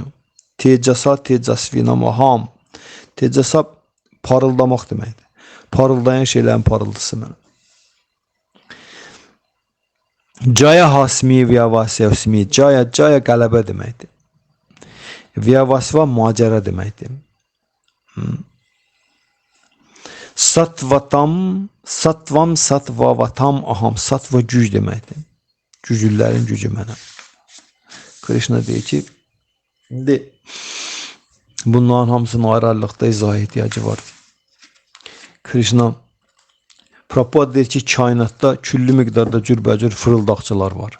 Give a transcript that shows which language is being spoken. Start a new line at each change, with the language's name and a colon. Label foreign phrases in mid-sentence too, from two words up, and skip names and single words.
Sanskrit: Tecasa tecasvina maham.
Azerbaijani: Tecasa parıldamaq deməkdir. Parıldayan şeylərin parıldısı mənə.
Sanskrit: Caya hasmi vyavasvasmi.
Azerbaijani: Caya qələbə deməkdir. Vyavasva macəra deməkdir.
Sanskrit: Satvam satvavatam aham.
Azerbaijani: Satva güc deməkdir. Güclülərin gücü mənə. Krishna deyir ki, bunların hamısının ayrı-ayrılıqda izah ehtiyacı var. Krishna Prabhupada deyir ki, kainatda küllü miqdarda cürbəcür fırıldaqçılar var.